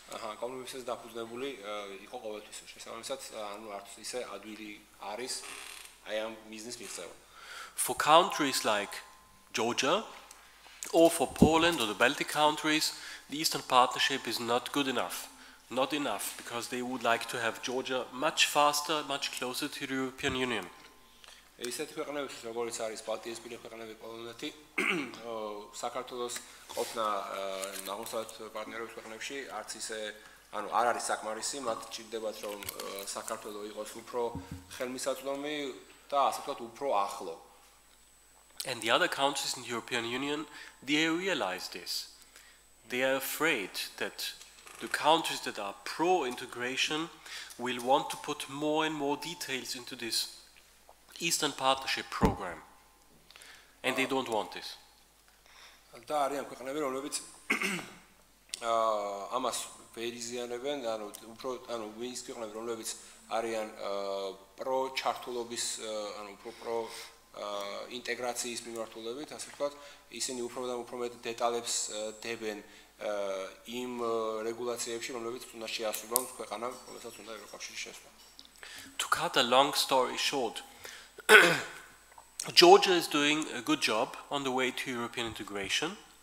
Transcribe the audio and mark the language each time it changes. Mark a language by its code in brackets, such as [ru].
[ka] კომპრომისებზე დაფუძნებული იყო ყოველთვის. შესაბამისად, ანუ არც ისე ადვილი არის აი ამ მიზნის მიღწევა. [en] For countries like Georgia or for Poland or the Baltic countries, the Eastern Partnership is not good enough. Not enough, because they would like to have Georgia much faster, much closer to the European Union. [ka] ისეთი ქვეყნებიც, როგორც არის ბალტიისპირა ქვეყნები, პოლონეთი, საქართველოს ყოფნა აღმოსავლეთ პარტნიორობის ქვეყნებში არც ისე, ანუ არ არის საკმარისი, მათ ჭირდებათ, რომ საქართველო იყოს უფრო ხელმისაწვდომი და ასე ვთქვათ, უფრო ახლო. [en] And the other countries in the European Union, they realize this. They are afraid that the countries that are pro-integration will want to put more and more details into this Eastern Partnership program. And they don't want this. [ka] და არიან ქვეყნები, რომლებიც ამას ვერიზიანებენ, ანუ ვინც ქვეყნები, რომლებიც არიან პრო-ჩართულობის, ანუ პრო ინტეგრაციის მიმართულებით, ასე ვთქვათ, ისინი უფრო და უფრო მეტ დეტალებს დებენ იმ რეგულაციებში, რომლებიც უნდა შეასრულონ ქვეყანამ, რომელსაც უნდა ევროკავშირში შესვლა. [en] To cut a long story short, Georgia is doing a good job on the way to European integration.